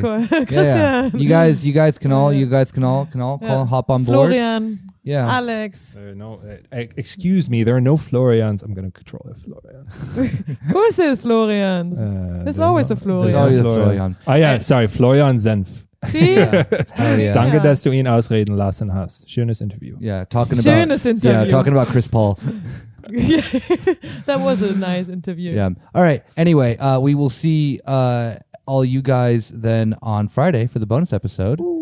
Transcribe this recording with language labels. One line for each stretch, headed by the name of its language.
English: Christian. Yeah. You guys can all hop on board. Florian. Yeah. Alex. Excuse me, there are no Florians. I'm going to control it. Florian. Who says Florians? There's always a Florian. There's always a Florian.
German: Ah ja, sorry, Florian Senf.
English: See?
German: Danke, dass du ihn ausreden lassen hast. Schönes Interview.
English: Yeah, talking about Chris Paul. That was a nice interview. Yeah. All right. Anyway, we will see all you guys then on Friday for the bonus episode.